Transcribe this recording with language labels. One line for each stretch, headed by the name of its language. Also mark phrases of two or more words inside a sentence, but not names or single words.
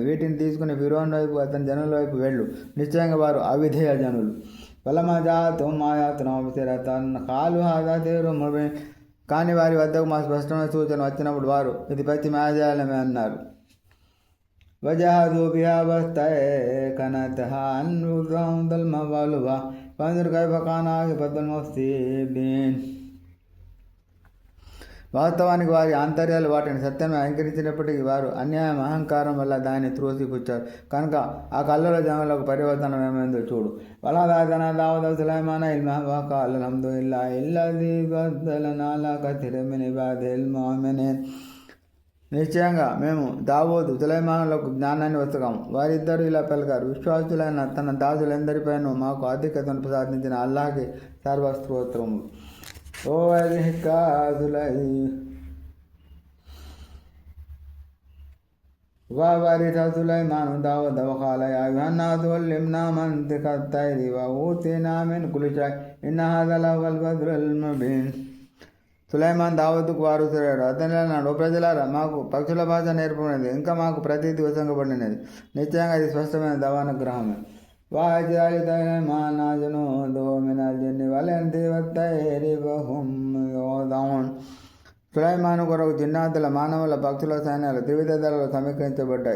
Telugu: వీటిని తీసుకుని ఫిరౌన్ వైపు అతని జనుల వైపు వెళ్ళు, నిశ్చయంగా వారు అవిధేయ జనులు.
Arabic: فلما جاءتهم آياتنا مبصرة قالوا هذا سحر مبين.
Telugu: కానీ వారి వద్దకు మా స్పష్టమైన సూచన వచ్చినప్పుడు వారు ఇది పచ్చి మాయాజాలమే అన్నారు.
Arabic: وجحدوا بها واستيقنتها أنفسهم ظلما وعلوا فانظر كيف كان عاقبة المفسدين.
Telugu: వాస్తవానికి వారి ఆంతర్యాలు వాటిని సత్యమే అంగీకరించినప్పటికీ వారు అన్యాయం అహంకారం వల్ల దాన్ని త్రోసిపుచ్చారు. కనుక ఆ కళ్ళలో జనులకు పరివర్తనం ఏమైందో చూడు.
Arabic: ولقد آتينا داوود سليمان علما وقالا الحمد لله الذي فضلنا على كثير من عباده المؤمنين.
Telugu: నిశ్చయంగా మేము దావూదు సులైమానులకు జ్ఞానాన్ని వసగాము. వారిద్దరూ ఇలా పలికారు, విశ్వాసులైన తన దాసులందరిపైనూ మాకు ఆధిక్యతను ప్రసాదించిన అల్లాహ్కి సర్వస్తోత్రములు.
Arabic: ఓ وورث سليمان داود وقال يا أيها الناس علمنا منطق الطير وأوتينا من كل شيء إن هذا لهو الفضل المبين.
Telugu: సులైమాన్ దావూదుకు వారసుడయ్యాడు. అతని అన్నాడు, ఓ ప్రజలారా, మాకు పక్షుల భాష నేర్పబడినది, ఇంకా మాకు ప్రతీది వసంగబడినది. నిశ్చయంగా ఇది స్పష్టమైన దవానుగ్రహమే. సులైమాన్ కొరకు జిన్నాతుల, మానవుల, పక్షుల సైన్యాలు త్రివిధ దళాలు సమీకరించబడ్డాయి.